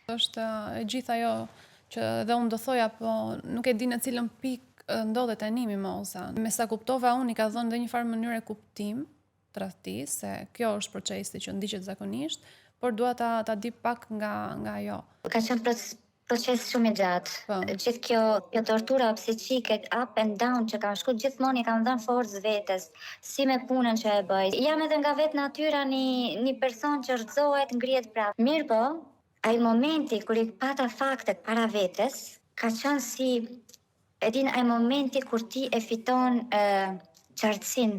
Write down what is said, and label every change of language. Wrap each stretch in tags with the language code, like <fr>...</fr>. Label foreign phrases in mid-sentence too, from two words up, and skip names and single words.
<sq>Është e gjithë ajo që dhe unë do thoja, po nuk e di në cilën pikë ndodhet tani mimoza. Me sa kuptova unë i ka dhënë dhe një farë mënyrë kuptim tradhtis, se kjo është procesi që ndiqet zakonisht, por dua ta di pak nga ajo. Ka qenë proces shumë i gjatë. Po. Gjithë kjo tortura psiqike,</sq> <en>up and down</en> <sq>që kanë shku, gjithmonë i kanë dhënë forcë vetes, si me punën që e bëj. Jam edhe nga vetë natyra një person që rrëzohet, ngrihet prapë. Mirë po, ai momenti kur i pata faktet para vetes, ka qenë si ai momenti kur ti e fiton qartësin.</sq>